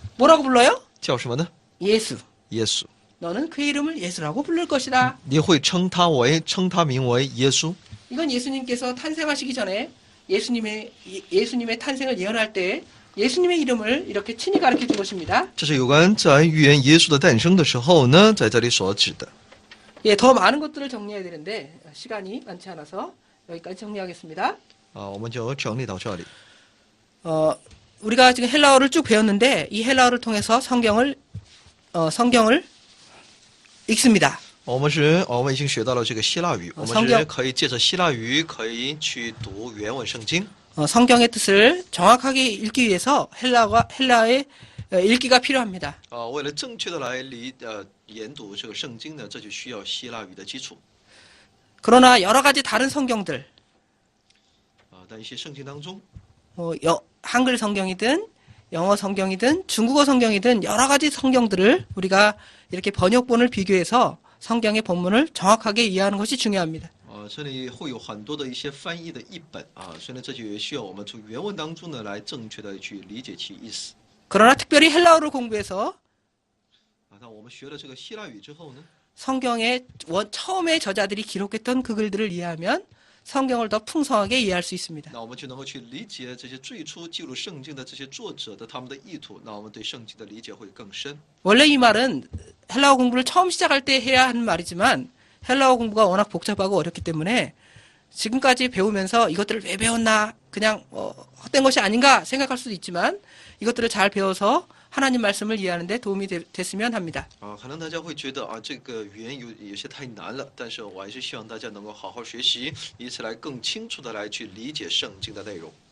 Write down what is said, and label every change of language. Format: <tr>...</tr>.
<ko>뭐라고 불러요?</ko> <zh>叫什么呢？</zh> <ko>예수.</ko> <zh>耶稣。</zh> <ko>너는 그의 이름을 예수라고 부를 것이다.</ko> <zh>你会称他名为耶稣。</zh> <ko>이건 예수님께서 탄생하시기 전에 예수님의 탄생을 예언할 때 예수님의 이름을 이렇게 친히 가르쳐 준 것입니다.</ko> <zh>这是有关在预言耶稣的诞生的时候呢，在这里所指的。</zh> <ko>예, 더 많은 것들을 정리해야 되는데 시간이 많지 않아서 여기까지 정리하겠습니다.</ko> <zh>我们就整理到这里。</zh> <ko>우리가 지금 헬라어를 쭉 배웠는데 이 헬라어를 통해서 성경을 읽습니다.</ko> <zh>我们已经学到了这个希腊语，我们是可以借着希腊语可以去读原文圣经。</zh> <ko>성경의 뜻을 정확하게 읽기 위해서 헬라어의 읽기가 필요합니다.</ko> <zh>为了正确的来研读这个圣经呢，这就需要希腊语的基础。</zh> <ko>그러나 여러 가지 다른 성경들,</ko> <zh>但一些圣经当中，</zh> <ko>한글 성경이든 영어 성경이든 중국어 성경이든 여러 가지 성경들을 우리가 이렇게 번역본을 비교해서 성경의 본문을 정확하게 이해하는 것이 중요합니다.</ko> <zh>这里会有很多的一些翻译的译本所以呢，这就也需要我们从原文当中呢来正确的去理解其意思。</zh> <ko>그러나 특별히 헬라어를 공부해서</ko> <zh>那我们学了这个希腊语之后呢，</zh> <ko>성경의 처음에 저자들이 기록했던 그 글들을 이해하면 성경을 더 풍성하게 이해할 수 있습니다.</ko> <zh>那我们就能够去理解这些最初记录圣经的这些作者的他们的意图，那我们对圣经的理解会更深。</zh> <ko>원래 이 말은 헬라어 공부를 처음 시작할 때 해야 하는 말이지만 헬라어 공부가 워낙 복잡하고 어렵기 때문에 지금까지 배우면서 이것들을 왜 배웠나 그냥 헛된 것이 아닌가 생각할 수도 있지만 이것들을 잘 배워서 하나님 말씀을 이해하는 데 도움이 됐으면 합니다.</ko> <zh>可能大家会觉得这个语言有些太难了，但是我还是希望大家能够好好学习，以此来更清楚的来去理解圣经的内容。</zh>